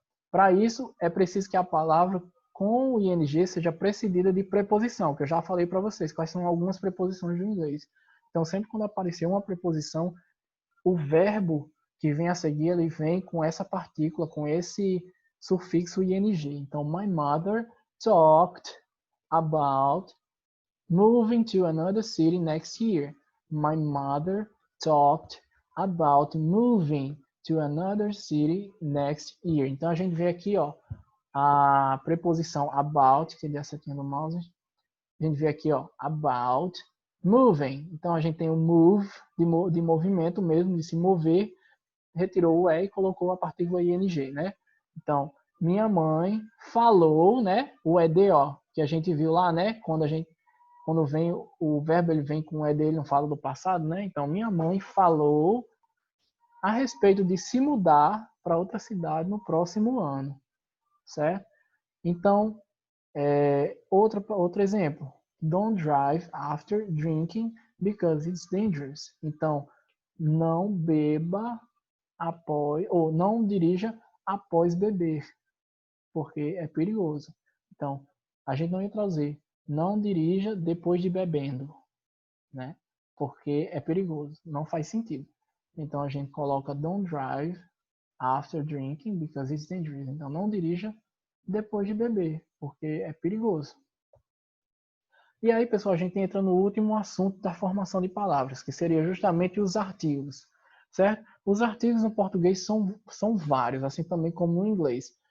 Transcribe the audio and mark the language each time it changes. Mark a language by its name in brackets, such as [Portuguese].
[Portuguese] Para isso, é preciso que a palavra com o ing seja precedida de preposição, que eu já falei para vocês, quais são algumas preposições do inglês. Então, sempre quando aparecer uma preposição, o verbo que vem a seguir, ele vem com essa partícula, com esse sufixo ing. [English] Então, my mother talked about moving to another city next year. My mother talked about moving to another city next year. [Portuguese] Então a gente vê aqui, ó, a preposição about, que é a setinha do mouse. A gente vê aqui, ó, about moving. Então a gente tem o move de movimento mesmo, de se mover, retirou o e colocou a partícula ing, né? Então, minha mãe falou, né? O ed, ó, que a gente viu lá, né? Quando vem o verbo, ele vem com o ed, ele não fala do passado, né? Então, minha mãe falou a respeito de se mudar para outra cidade no próximo ano, certo? Então, outro exemplo. [English] Don't drive after drinking because it's dangerous. [Portuguese] Então, não beba após, ou não dirija após beber, porque é perigoso. Então, a gente não ia trazer não dirija depois de bebendo, né? Porque é perigoso, não faz sentido. Então a gente coloca [English] don't drive after drinking because it's dangerous. [Portuguese] Então não dirija depois de beber, porque é perigoso. E aí, pessoal, a gente entra no último assunto da formação de palavras, que seria justamente os artigos, certo? Os artigos no português são vários, assim também como no inglês.